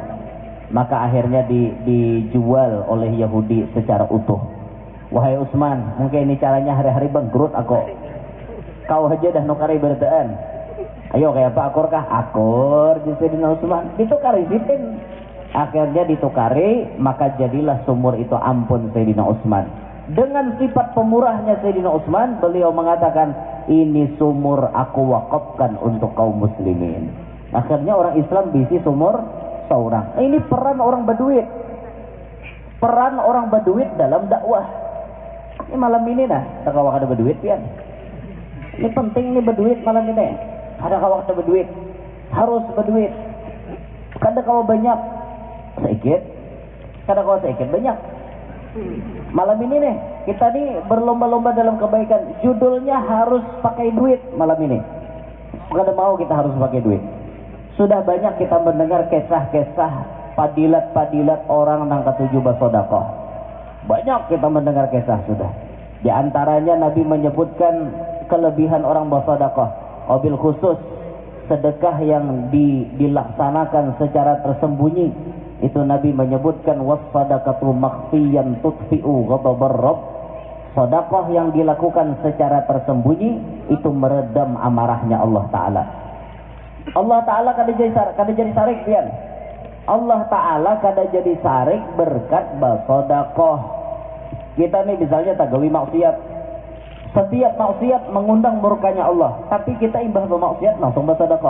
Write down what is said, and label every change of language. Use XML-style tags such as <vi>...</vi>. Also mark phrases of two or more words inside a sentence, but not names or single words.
<id>Maka akhirnya dijual oleh Yahudi secara utuh. Wahai Utsman, mungkin ini caranya hari-hari bangkrut aku.</id> <bjn>Kau aja dah nukari bertaan. Ayo kayak apa akur kah?</bjn> <id>Akur di Sayyidina Utsman.</id> <bjn>Ditukari sitin. Akhirnya ditukari, maka jadilah sumur itu ampun Sayyidina Utsman.</bjn> <id>Dengan sifat pemurahnya Sayyidina Utsman, beliau mengatakan, ini sumur aku wakafkan untuk kaum muslimin.</id> <bjn>Akhirnya orang Islam bisi sumur seorang.</bjn> <id>Ini peran orang berduit. Peran orang berduit dalam dakwah.</id> <bjn>Ini malam ini nah, tak kawak ada berduit pian.</bjn> <id>Ini penting nih berduit malam ini.</id> <bjn>Ada kawak ada berduit. Harus berduit. Kada kau banyak sedikit.</bjn> <id>Kada kau sedikit banyak. Malam ini nih, kita nih berlomba-lomba dalam kebaikan. Judulnya harus pakai duit malam ini. Kada mau kita harus pakai duit. Sudah banyak kita mendengar kisah-kisah padilat-padilat orang nang ketujuh bersedekah. Banyak kita mendengar kisah sudah. Di antaranya Nabi menyebutkan kelebihan orang bersedekah.</id> <ar>Wabil khusus</ar> <id>sedekah yang dilaksanakan secara tersembunyi. Itu Nabi menyebutkan</id> <ar>wassadaqatu makhfiyan tutfi'u ghadabar rabb.</ar> <id>Sedekah yang dilakukan secara tersembunyi itu meredam amarahnya Allah Taala.</id> <bjn>Allah Taala kada jadi sarik pian. Allah Taala kada jadi sarik berkat bersedekah. Kita nih misalnya tagawi maksiat.</bjn> <id>Setiap maksiat mengundang murkanya Allah, tapi kita imbah bermaksiat langsung bersedekah.</id>